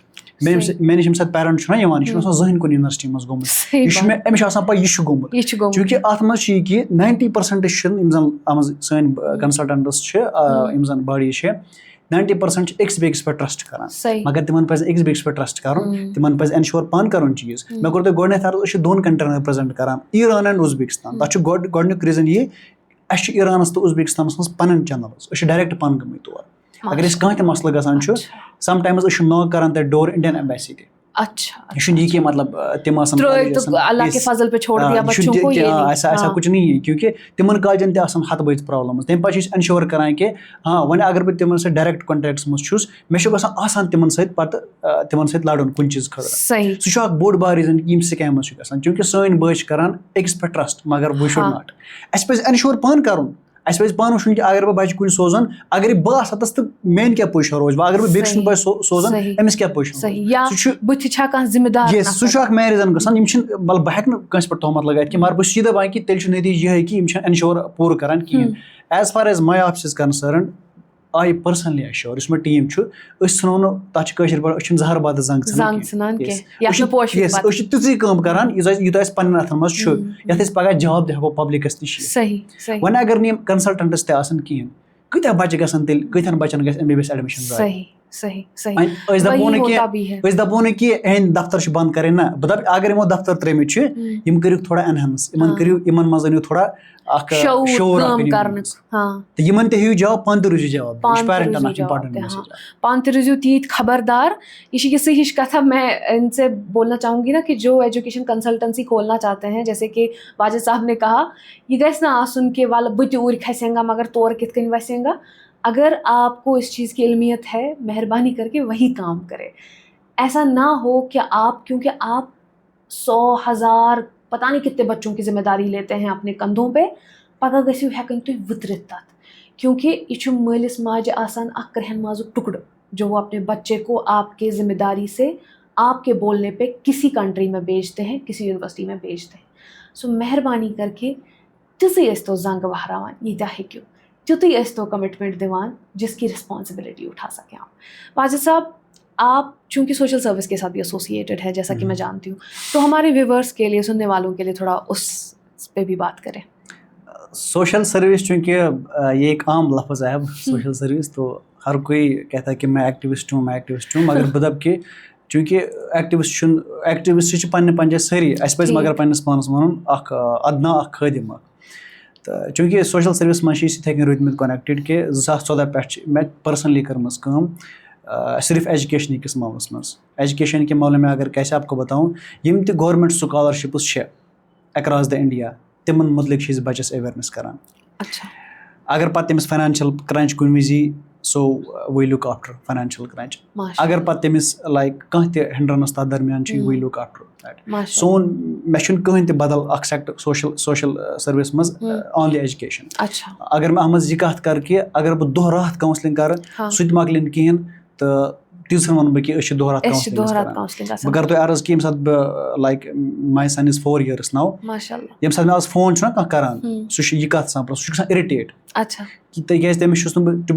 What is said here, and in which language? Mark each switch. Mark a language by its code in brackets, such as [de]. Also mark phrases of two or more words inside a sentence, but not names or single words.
[ks] مےٚ نِش ییٚمہِ ساتہٕ پیرنٹ چھُنہ یِوان یہِ چھُنہٕ آسان زٕہٕنۍ کُنہِ یونیورسٹی منٛز گوٚمُت یہِ چھُ مےٚ أمِس چھُ آسان پاے یہِ چھُ گوٚمُت چوٗنکہِ اَتھ منٛز چھُ یہِ کہِ 90% چھِنہٕ یِم زن آمٕژ سٲنۍ کنسلٹنٹٕس چھِ یِم زن باڈی چھِ 90% چھِ أکِس بیٚکِس پٮ۪ٹھ ٹرسٹ کران مگر تِمن پزِ أکِس بیٚکِس پٮ۪ٹھ ٹرسٹ کرُن تِمن پزِ انشور پانہٕ کرُن چیٖز. مےٚ کوٚر تۄہہِ گۄڈٕنیتھ عرض أسۍ چھِ 2 کنٹرین رِپرزنٹ کران ایران اینڈ اُزبیکستان. تَتھ چھُ گۄڈٕنیُک ریٖزن یہِ اَسہِ چھِ ایرانس تہٕ اُزبیکستانس منٛز پنٕنۍ چینلٕز أسۍ چھِ ڈایریکٹ پانہٕ گٔمٕتۍ تور. اگر اَسہِ کانٛہہ تہِ مسلہٕ گژھان چھُ [en] some times [ks] أسۍ چھِ ناک کران تَتہِ ڈور انڈین ایمبیسی تہِ. یہ چھُنہٕ یہِ کہِ مطلب تِم آسان [ur] ایسا کچھ نہیں ہے کیونکہ [ks] تِمن کالجن تہِ آسان ہتہٕ بٔدۍ پرابلمٕز. تَمہِ پتہٕ چھِ أسۍ انشور کران کہِ ہاں وۄنۍ اگر بہٕ تِمن سۭتۍ [en] direct contacts [ks] منٛز چھُس مےٚ چھُ گژھان آسان تِمن سۭتۍ پتہٕ تِمن سۭتۍ لڑُن کُنہِ چیٖز خٲطرٕ. سُہ چھُ اکھ بوٚڑ بار ریٖزن یِم سکیمٕز چھِ گژھان چوٗنکہِ سٲنۍ بٲے چھِ کران أکِس پٮ۪ٹھ ٹرسٹ مگر [en] we should not. [ks] اَسہِ پزِ انشور پانہٕ کرُن اَسہِ پَزِ پانہٕ وٕچھُن کہِ اگر بہٕ بَچہِ کُنہِ سوزان اگر بہٕ آسہٕ ہَتَس تہٕ میٲنۍ کیٛاہ پُزِشَن روزِ وۄنۍ اگر بہٕ بیٚکہِ سُنٛد بَچہِ سوزان أمِس کیٛاہ پُزِشَن روزِ سُہ چھُ بٕتھِ چھا کانٛہہ ذِمہٕ دار سُہ چھُ اکھ مین ریٖزن گژھان یِم چھِنہٕ بہٕ ہٮ۪کہٕ نہٕ کٲنٛسہِ پٮ۪ٹھ تہمت لگٲیِتھ کینٛہہ مگر بہٕ چھُس یہِ دَپان کہِ تیٚلہِ چھُ نٔتیٖجہٕ یِہوٚے کہِ یِم چھِنہٕ اٮ۪نشور پوٗرٕ کران کِہیٖنۍ [en] As far as my office is concerned I personally ensure [ks] یُس مےٚ ٹیٖم چھُ أسۍ ژھٕنو نہٕ تَتھ چھِ کٲشِر پٲٹھۍ أسۍ چھِنہٕ زہر بادٕ زنٛگ ژھٕنان أسۍ چھِ تِژٕے کٲم کران یوٗتاہ اَسہِ پَنٕنٮ۪ن اَتھن منٛز چھُ یَتھ أسۍ پگاہ جاب تہِ ہٮ۪کو پبلِکَس نِش وۄنۍ اگر نہٕ یِم کَنسلٹنٹٕس تہِ آسان کِہیٖنۍ کۭتیاہ بَچہِ گژھن تیٚلہِ کۭتیاہن بَچن گژھِ [en] MBBS admission [ks] أسۍ دَپو نہٕ کہِ اِہِنٛدۍ دفتر چھِ بنٛد کَرٕنۍ نہ بہٕ دَپہٕ اگر یِمو دفتر ترٛٲیمٕتۍ چھِ یِم کٔرِو تھوڑا اٮ۪نہانٕس یِمن منٛز أنِو تھوڑا اکھ شعوٗر تہٕ یِمن تہِ ہیٚیِو جاب پانہٕ تہِ روٗزِو جاب پانہٕ تہِ روٗزِو تیٖتۍ خبردار [ur] یہ چھِ اسی ہِش کتھا میں ان سے بولنا چاہوں گی نا کہ جو ایجوکیشن کنسلٹنسی کھولنا چاہتے ہیں جیسے کہ واجد صاحب نے کہا [ks] یہ گژھِ نہٕ آسُن کہ وَلہٕ بہٕ تہِ اوٗرۍ [ur] کھسیں گا [ks] مگر تورٕ کِتھ کٔنۍ [ur] وسیں گا اگر آپ کو اس چیز کی علمیت ہے مہربانی کر کے وہی کام کرے ایسا نہ ہو کہ آپ کیونکہ آپ 100,000 پتہ نہیں کتنے بچوں کی ذمہ داری لیتے ہیں اپنے کندھوں پہ [ks] پگہہ گٔژھِو ہٮ۪کٕنۍ تُہۍ وٕترِتھ تَتھ کیونکہ یہ چھُ مٲلِس ماجہِ آسان اکھ کرٛہن مازُک ٹُکڑٕ [ur] جو وہ اپنے بچے کو آپ کے ذمہ داری سے آپ کے بولنے پہ کسی کنٹری میں بھیجتے ہیں کسی یونیورسٹی میں بھیجتے ہیں سو مہربانی کر کے [ks] تِژٕے ٲسۍ تو زنٛگ وہراوان ییٖتیاہ ہیٚکِو تیُتُے ٲسۍ تو کمٹمنٹ دِوان [ur] جس کی رسپانسبلٹی اٹھا سکیں آپ واجد صاحب آپ چونکہ [en] social service [ur] کے ساتھ بھی ایسوسیٹیڈ ہے جیسا کہ میں جانتی ہوں تو ہمارے ویورس کے لیے سننے والوں کے لیے تھوڑا اس پہ بھی بات کریں [en] social service [ur] چونکہ یہ ایک عام لفظ ہے اب [en] social service [ur] تو ہر کوئی کہتا ہے کہ میں ایکٹیوسٹ ہوں مگر بہٕ [ks] دَپہٕ کہ چونکہ ایکٹیوسٹ چھِ پنٛنہِ پنٛنہِ جایہِ سٲری اَسہِ پَزِ مگر پنٛنِس پانَس وَنُن اکھ ادنا اکھ خٲدِم اکھ تہٕ چوٗنٛکہِ [en] social service [ks] منٛز چھِ أسۍ یِتھَے کٔنۍ روٗدۍمٕتۍ کۄنیکٹِڈ کہِ 2014 پٮ۪ٹھ چھِ مےٚ پٔرسنلی کٔرمٕژ کٲم صرف ایجوکیشنہٕ کِس معاملَس منٛز [ur] ایجوکیشن کے معاملے میں اگر کیسے آپ کو بتاؤں [ks] یِم تہِ [en] government scholarships [ks] چھِ [en] across the India [ks] تِمن مُتعلِق چھِ أسۍ بَچَس ایویرنیس کران اگر پَتہٕ تٔمِس [en] financial crunch [ks] کُنہِ وِزِ [en] so we look after financial crunch [ks] اگر پَتہٕ تٔمِس لایک کانٛہہ تہِ ہِنڈرَنٕس تَتھ درمیان چھِ [en] we look after that [ks] سون مےٚ چھُنہٕ کٕہٕنۍ تہِ بدل اکھ سیکٹر [en] social service [ks] منٛز [en] on the education [ks] اگر بہٕ اَتھ منٛز یہِ کَتھ کَرٕ کہِ اگر بہٕ دۄہ راتھ کاوسِلِنٛگ کَرٕ سُہ تہِ مۄکلہِ نہٕ کِہیٖنۍ تہٕ تیٖژہن وَنہٕ بہٕ کہِ أسۍ چھِ دۄہ راتھ کاوسِلِنٛگ کران بہٕ کَرٕ تۄہہِ عرض کہِ ییٚمہِ ساتہٕ بہٕ [en] like my son is 4 years now [ks] ییٚمہِ ساتہٕ مےٚ آز فون چھُنہ کانٛہہ کران سُہ چھُ یہِ کَتھ سَمپران سُہ چھُ گژھان اِرِٹیٹ تِکیازِ تٔمِس چھُس نہٕ بہٕ [en] to be